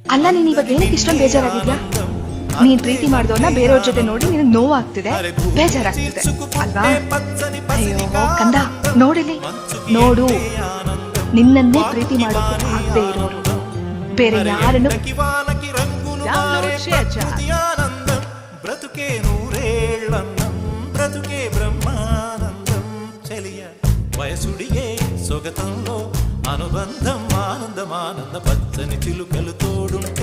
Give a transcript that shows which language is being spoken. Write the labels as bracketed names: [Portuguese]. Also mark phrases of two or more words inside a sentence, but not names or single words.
[Kannada] ಅಲ್ಲ, ನೀನ್ ಇವಾಗ ಏನಕ್ಕೆ ಇಷ್ಟೊಂದು ಬೇಜಾರಾಗಿದ್ಯಾ? ನೀನ್ ಪ್ರೀತಿ ಮಾಡಿದವನ್ನ ಬೇರೆಯವ್ರ ಜೊತೆ ನೋಡಿ ನಿನಗೆ ನೋವಾಗ್ತಿದೆ, ಬೇಜಾರಾಗ್ತಿದೆ ಅಲ್ವಾ? ಅಯ್ಯೋ ಕಂದ, ನೋಡಿಲಿ ನೋಡು, ನಿನ್ನನ್ನೇ ಪ್ರೀತಿ ಮಾಡೋಕೆ ಆಗದೆ ಇರೋರು ಬೇರೆ ಯಾರನ್ನು [Telugu] బ్రతుకే నూరేళ్ళన్నం బ్రతుకే బ్రహ్మానందం చెలియ వయసుడియే సొగతంలో అనుబంధం ఆనందమానంద పచ్చని చిలుకలు తోడు